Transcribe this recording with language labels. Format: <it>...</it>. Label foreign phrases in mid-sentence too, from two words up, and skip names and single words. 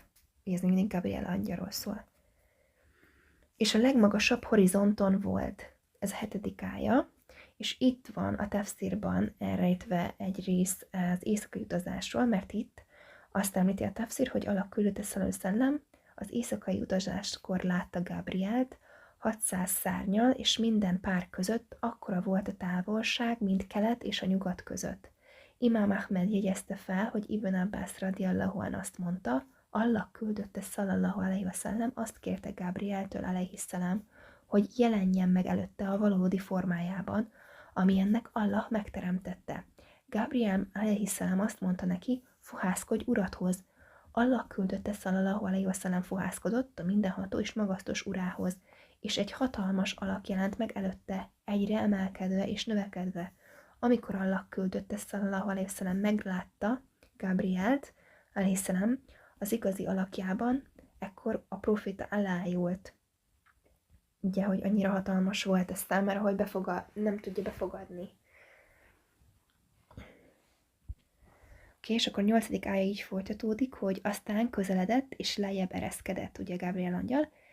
<hu>Ez mindig Gabriel angyalról szól. És a legmagasabb horizonton volt. Ez a 7. ája, és itt van a tafszírban elrejtve egy rész az éjszakai utazásról, mert itt azt említi a tafszír, hogy Allah küldötte</hu> <ar>صلى الله عليه وسلم</ar> <hu>az éjszakai utazáskor látta Gabrielt 600 szárnyal, és minden pár között akkora volt a távolság, mint kelet és a nyugat között. Imám Ahmed jegyezte fel, hogy Ibn Abbas</hu> <ar>رضي الله عنه</ar> <hu>azt mondta, Allah küldötte</hu> <ar>صلى الله عليه وسلم,</ar> <hu>azt kérte Gabrieltől alaihissalam, hogy jelenjen meg előtte a valódi formájában, ami ennek Allah megteremtette. Gabriel alaihissalam azt mondta neki, fohászkodj uradhoz. Allah küldötte</hu> <ar>صلى الله عليه وسلم</ar> <hu>fohászkodott a mindenható és magasztos urához, és egy hatalmas alak jelent meg előtte, egyre emelkedve és növekedve. Amikor Allah küldötte</hu> <ar>صلى الله عليه وسلم</ar> <hu>meglátta Gabrielt,</hu> <ar>عليه السلام,</ar> <hu>az igazi alakjában, ekkor a proféta elájult. Ugye, hogy annyira hatalmas volt ez számára, hogy nem tudja befogadni. Oké, és akkor 8. ája így folytatódik, hogy aztán közeledett és lejjebb ereszkedett, ugye Gabriel angyal.</hu>